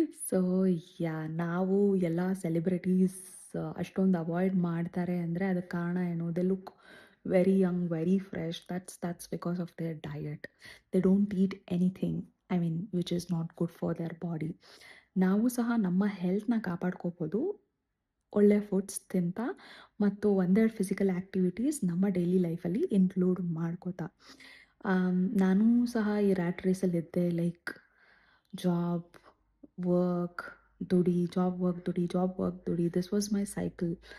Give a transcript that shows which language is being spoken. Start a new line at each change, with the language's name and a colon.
Kannada: So ನಾವು ಎಲ್ಲ celebrities ಅಷ್ಟೊಂದು ಅವಾಯ್ಡ್ ಮಾಡ್ತಾರೆ ಅಂದರೆ ಅದಕ್ಕೆ ಕಾರಣ ಏನು?
English: They look very young, very fresh. that's because of their diet. They don't eat anything, I mean, which is not good for their body.
Kannada: ನಾವು ಸಹ ನಮ್ಮ ಹೆಲ್ತ್ನ ಕಾಪಾಡ್ಕೋಬೋದು ಒಳ್ಳೆ ಫುಡ್ಸ್ ತಿಂತ, ಮತ್ತು ಒಂದೆರಡು ಫಿಸಿಕಲ್ ಆ್ಯಕ್ಟಿವಿಟೀಸ್ ನಮ್ಮ ಡೈಲಿ ಲೈಫಲ್ಲಿ ಇನ್ಕ್ಲೂಡ್ ಮಾಡ್ಕೋತಾ. ನಾನು ಸಹ ಈ ರ್ಯಾಟ್ ರೇಸಲ್ಲಿದ್ದೆ. ಲೈಕ್ ಜಾಬ್ ವರ್ಕ್ ದುಡಿ, ಜಾಬ್ ವರ್ಕ್ ದುಡಿ, ಜಾಬ್ ವರ್ಕ್ ದುಡಿ.
English: This was my cycle.